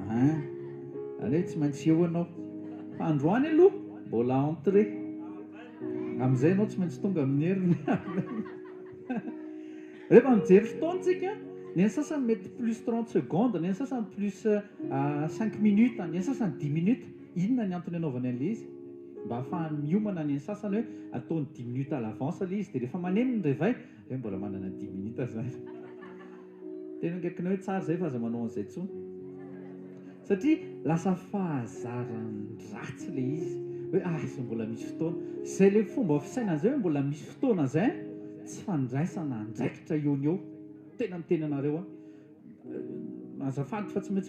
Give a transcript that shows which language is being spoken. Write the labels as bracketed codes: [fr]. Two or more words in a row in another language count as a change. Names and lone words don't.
[mg] hoe tsy maintsy eo anao fa androany aloha mbola entré amin'izay anao tsy maintsy tonga amin'ny heriny rehefa mijery fotoantsika ny any sasany mety plus 30 secondes ny any sasany plus 5 minutes ny any sasany 10 minutes inona ny antony anaovany an'le izy mba ahafahany miomana ny any sasany hoe ataony [fr] 10 minutes à l'avance [mg] le izy dia rehefa maneno ny revay hoe mbola manana 10 minutes zany tena nkaikina hoe tsara zay fa aza manao an'izay tsony satria lasa fahazarany-dratsy le izy hoe izy mbola misy fotoana zay le fomba fisaina an'izay hoe mbola misy fotoana zay tsy fandraisana andraikitra eony eo tena miteny anareo azafady fa tsy